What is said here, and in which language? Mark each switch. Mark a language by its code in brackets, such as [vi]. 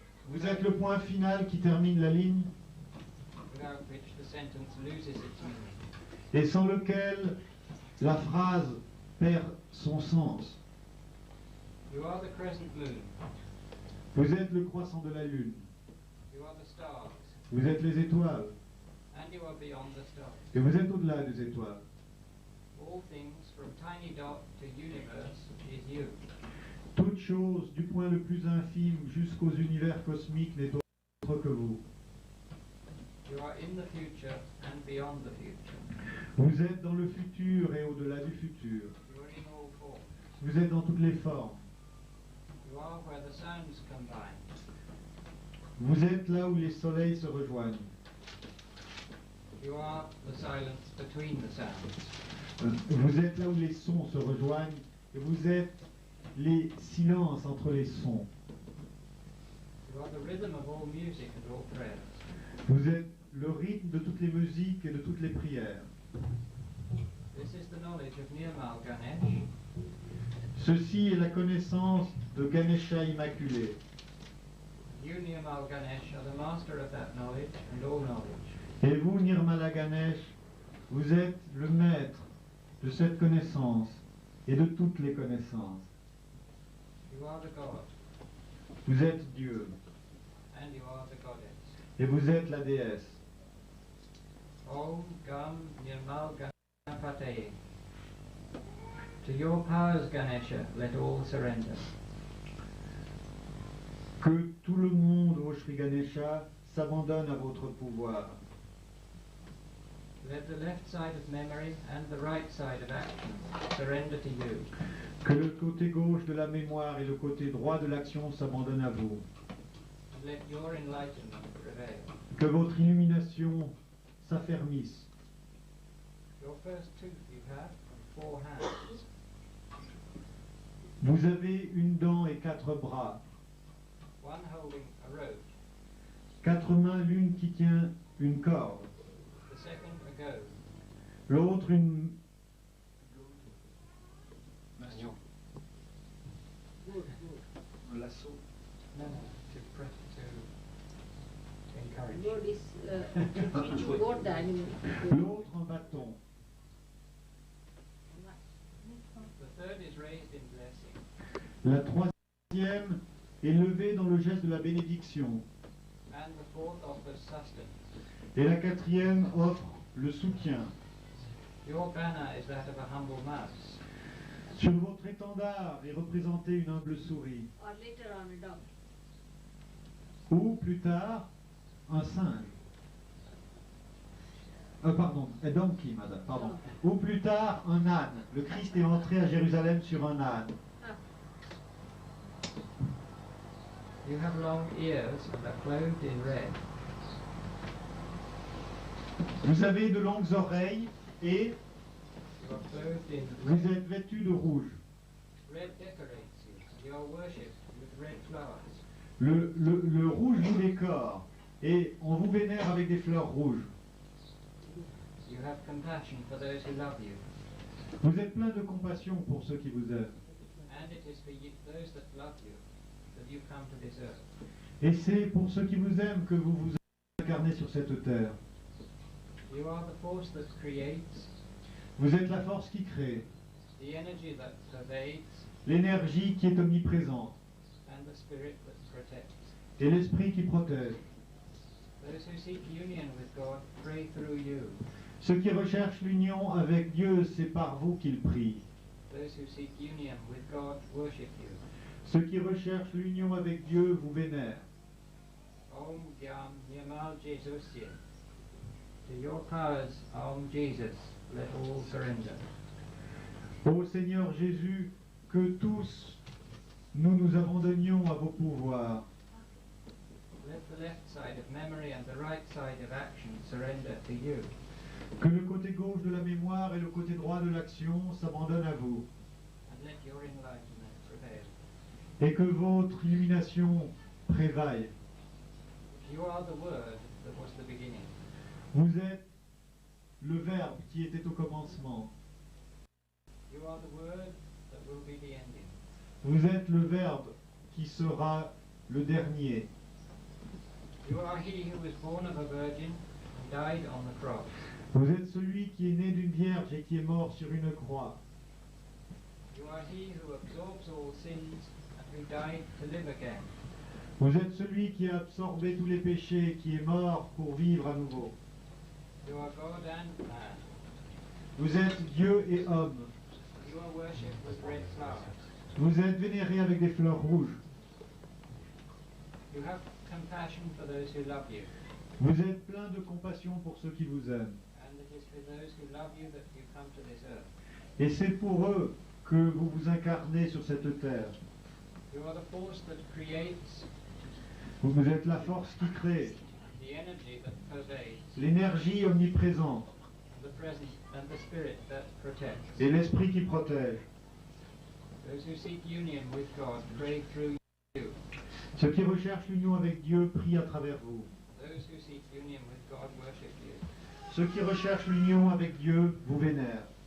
[fr] Vous êtes le point final qui termine la ligne [en] Without which the sentence loses its meaning. [fr] et sans lequel la phrase perd son sens. [en] You are the crescent moon. [fr] Vous êtes le croissant de la lune. [en] You are the stars. [fr] Vous êtes les étoiles [en] And you are beyond the stars. [fr] et vous êtes au-delà des étoiles. [en] All things from tiny dot to universe is you. [fr] Toute chose, du point le plus infime jusqu'aux univers cosmiques, n'est autre que vous. [en] You are in the future and beyond the future. [fr] Vous êtes dans le futur et au-delà du futur. [en] You are in all forms. [fr] Vous êtes dans toutes les formes. [en] You are where the sounds combine. [fr] Vous êtes là où les soleils se rejoignent. [en] You are the silence between the sounds. [fr] Vous êtes là où les sons se rejoignent et vous êtes les silences entre les sons. [en] You are the rhythm of all music and all prayers. [fr] Vous êtes le rythme de toutes les musiques et de toutes les prières. [en] This is the knowledge of Nirmal Ganesh. [fr] Ceci est la connaissance de Ganesha Immaculé. [en] You, Nirmal Ganesh, are the master of that knowledge and all knowledge. [fr] Et vous, Nirmala Ganesh, vous êtes le maître de cette connaissance et de toutes les connaissances. [en] You are the God, [fr] Vous êtes Dieu [en] and you are the goddess. [fr] et vous êtes la déesse. [sa] Om Gam Nirmal Ganapataye. [en] To your powers, Ganesha, let all surrender. [fr] Que tout le monde, ô Shri Ganesha, s'abandonne à votre pouvoir. [en] Let the left side of memory and the right side of action surrender to you. [fr] Que le côté gauche de la mémoire et le côté droit de l'action s'abandonnent à vous. [en] And let your enlightenment prevail. [fr] Que votre illumination s'affermisse. [en] Your first tooth you have and 4 hands. [fr] Vous avez une dent et 4 bras. [en] One holding a rope, [fr] 4 mains, l'une qui tient une corde. [en] the second a goad, [fr] L'autre une... Un lasso. [en] no, to press to encourage. God is teach you God the animal. [fr] L'autre un bâton. [en] The third is raised in blessing. [fr] La troisième est levée dans le geste de la bénédiction. [en] And the fourth offers sustenance. [fr] Et la quatrième offre le soutien. [en] Your banner is that of a humble mouse. [fr] Sur votre étendard est représentée une humble souris. [en] Or later on a dog. [fr] Ou plus tard, un singe. Pardon, un donkey, madame, pardon. Ou plus tard, un âne. Le Christ est entré à Jérusalem sur un âne. Ah, [en] You have long ears and are clothed in red. [fr] Vous avez de longues oreilles et [en] You are clothed in [fr] vous êtes vêtus de rouge. [en] red decorates you, and you are worshipped with red flowers. [fr] Le rouge vous décore et on vous vénère avec des fleurs rouges. [en] You have compassion for those who love you, [fr] Vous êtes plein de compassion pour ceux qui vous aiment. [en] and it is for you, those that love you that you come to this earth. [fr] Et c'est pour ceux qui vous aiment que vous vous incarnez sur cette terre. [en] You are the force that creates, [fr] Vous êtes la force qui crée, [en] the energy that pervades, [fr] l'énergie qui est omniprésente [en] and the spirit that protects. [fr] et l'esprit qui protège. [en] Those who seek union with God pray through you. [fr] Ceux qui recherchent l'union avec Dieu, c'est par vous qu'ils prient. [en] Those who seek union with God worship you. [fr] Ceux qui recherchent l'union avec Dieu vous vénèrent. [sa] Om Gyam Nirmal Jesusye. [en] To your powers, Om Jesus, let all surrender. [fr] Ô Seigneur Jésus, que tous nous nous abandonnions à vos pouvoirs. [en] Let the left side of memory and the right side of action surrender to you. [fr] Que le côté gauche de la mémoire et le côté droit de l'action s'abandonnent à vous. [en] And let your enlightenment prevail. [fr] Et que votre illumination prévaille. [en] You are the Word that was the beginning. [fr] Vous êtes le Verbe qui était au commencement. [en] You are the Word that will be the ending. [fr] Vous êtes le Verbe qui sera le dernier. [en] You are He who was born of a virgin and died on the cross. [fr] Vous êtes celui qui est né d'une vierge et qui est mort sur une croix. [en] You are He who absorbs all sins and who died to live again. [fr] Vous êtes celui qui a absorbé tous les péchés, qui est mort pour vivre à nouveau. [en] You are God and man. [fr] Vous êtes Dieu et homme. [en] You are worshipped with red flowers. [fr] Vous êtes vénéré avec des fleurs rouges. [en] You have compassion for those who love you, [fr] Vous êtes plein de compassion pour ceux qui vous aiment. [en] and it is for those who love you that you come to this earth. [fr] Et c'est pour eux que vous vous incarnez sur cette terre. [en] You are the force that creates, [fr] Vous êtes la force qui crée, [en] the the energy that pervades, [fr] l'énergie omniprésente [en] the presence and the spirit that protects. [fr] et l'esprit qui protège. [en] Those who seek union with God pray through you. [fr] Ceux qui recherchent l'union avec Dieu prient à travers vous. [en] Those who seek union with God worship you. [fr] Ceux qui recherchent l'union avec Dieu vous vénèrent.